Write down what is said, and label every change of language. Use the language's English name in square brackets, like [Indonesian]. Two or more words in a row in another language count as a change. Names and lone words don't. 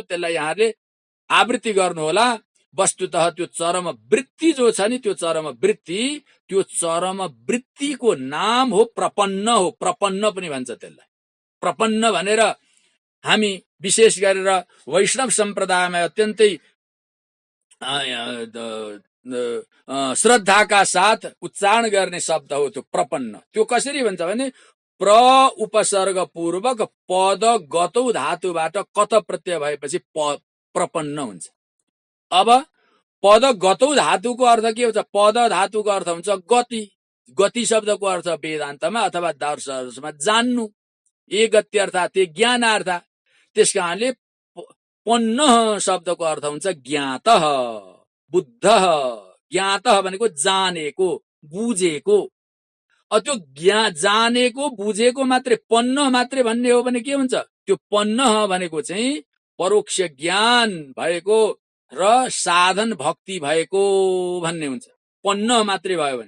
[Nepali] त्यसलाई यहाँहरूले आवृत्ति गर्नुहोला। वस्तुतः त्यो चरम वृत्ति जो छ नि, त्यो चरम वृत्तिको नाम हो प्रपन्न हो। प्रपन्न पनि भन्छ त्यसलाई। प्रपन्न भनेर हामी विशेष गरेर वैष्णव सम्प्रदायमा अत्यन्तै श्रद्धाका साथ उच्चारण गर्ने शब्द हो त्यो प्रपन्न। त्यो कसरी भन्छ भने प्र उपसर्ग पूर्वक [Sanskrit] पद गतौ [Nepali] धातुबाट कत प्रत्यय भएपछि प्रपन्न हुन्छ। अब [Sanskrit] पद गतौ [Nepali] धातुको अर्थ के हुन्छ? पद धातुको अर्थ हुन्छ गति। गति शब्दको अर्थ वेदान्तमा अथवा दर्शनमा जान्नु, ए गति अर्थात् ते ज्ञानार्थ। त्यसकारणले पन्न शब्दको अर्थ हुन्छ [Sanskrit] ज्ञातः, बुद्धः। [Nepali] ज्ञातः भनेको जानेको, बुझेको। त्यो जानेको बुझेको मात्रै पन्न मात्रै भन्ने हो भने के हुन्छ? त्यो पन्न भनेको चाहिँ परोक्ष ज्ञान भएको र साधन भक्ति भएको भन्ने हुन्छ। पन्न मात्रै भयो भने।